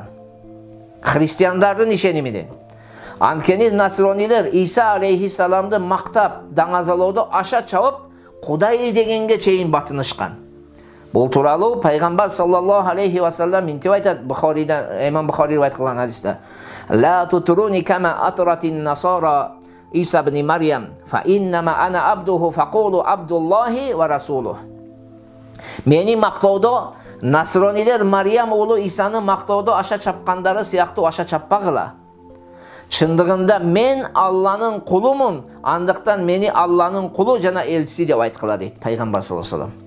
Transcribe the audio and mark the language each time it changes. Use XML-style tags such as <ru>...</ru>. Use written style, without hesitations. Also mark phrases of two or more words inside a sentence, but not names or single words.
<ky>Христиандардын ишенимиден. Анткени насронилер Иса алейхиссаламды мактап, даңазалоодо аша чабып, Кудай дегенге чейин батынышкан. Бул тууралуу пайгамбар</ky> <ar>صلى الله عليه وسلم</ar> <ky>мынтип айтат, Имам Бухари ривайет кылган хадисте.</ky> <ar>لا تطروني كما أطرت النصارى عيسى ابن مريم، فإنما أنا عبده فقولوا عبد الله ورسوله.</ar> <ky>Мени мактоодо насронилер Марьям уулу Исаны мактоодо аша чапкандары сыяктуу аша чаппагыла. Чындыгында мен Алланын кулумун, андыктан мени Алланын кулу жана элчиси деп айткыла дейт пайгамбар</ky> <ar>صلى الله عليه وسلم.</ar>